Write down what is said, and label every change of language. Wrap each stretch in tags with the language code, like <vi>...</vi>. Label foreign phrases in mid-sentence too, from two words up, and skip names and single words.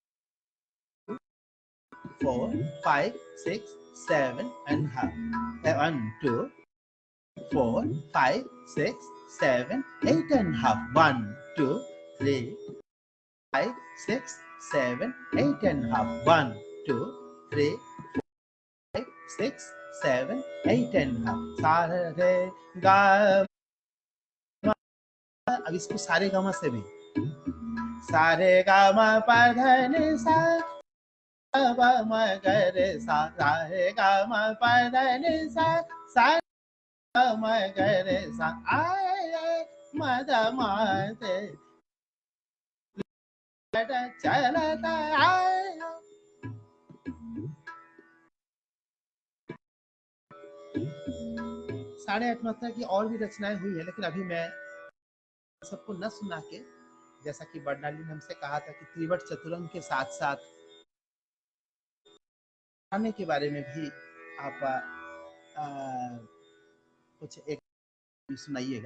<en>4 5 6 7 and half 1 2 4 5 6 7 8 and half 1 2 3 5 6 7 8 and half 1 2 3 5 6 7 8 and half सारे गा।</en> <hi>अब इसको सारे गामा से भी सारे गामा पधनि सा ब म ग रे सा सारे गामा पधनि सा सा म ग रे सा आए मद माते चलता आए। 8:30 मात्रा की और भी रचनाएं हुई है, लेकिन अभी मैं सबको न सुना के, जैसा कि बर्नाली ने हमसे कहा था कि त्रिवट चतुरंग के साथ साथ गाने के बारे में भी आप कुछ एक सुनाइएगा।</hi>